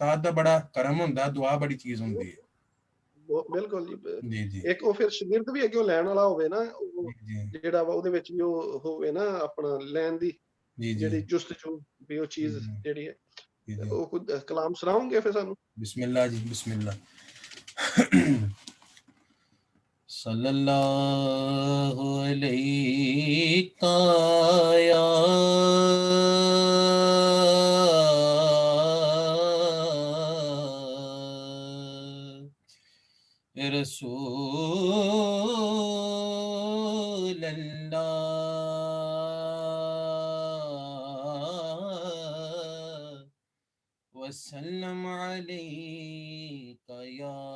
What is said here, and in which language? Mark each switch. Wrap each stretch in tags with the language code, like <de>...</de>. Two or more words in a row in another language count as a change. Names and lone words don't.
<pa>ਉਸਤਾਦ ਦਾ ਬੜਾ ਕਰਮ ਹੁੰਦਾ, ਦੁਆ ਬੜੀ ਚੀਜ਼ ਹੁੰਦੀ ਹੈ। ਉਹ ਬਿਲਕੁਲ ਜੀ ਜੀ ਜੀ ਇੱਕ ਉਹ ਫਿਰ ਸ਼ਾਗਿਰਦ ਵੀ ਅੱਗੇ ਲੈਣ ਵਾਲਾ ਹੋਵੇ ਨਾ, ਉਹ ਜੀ ਜਿਹੜਾ ਵਾ ਉਹਦੇ ਵਿੱਚ ਵੀ ਉਹ ਹੋਵੇ ਨਾ ਆਪਣਾ ਲੈਣ ਦੀ ਜੀ ਜੀ ਜਿਹੜੀ ਜੁਸਤਜੂ ਵੀ ਉਹ ਚੀਜ਼ ਜੀ ਜਿਹੜੀ ਹੈ। ਜੀ ਉਹ ਕੁਝ ਕਲਾਮ ਸੁਣਾਓਗੇ ਫਿਰ ਸਾਨੂੰ?</pa> <ar>ਬਿਸਮਿਲ੍ਲਾ ਜੀ ਬਿਸਮਿللہ صلى الله عليك يا رسول الله وسلم عليك يا</ar>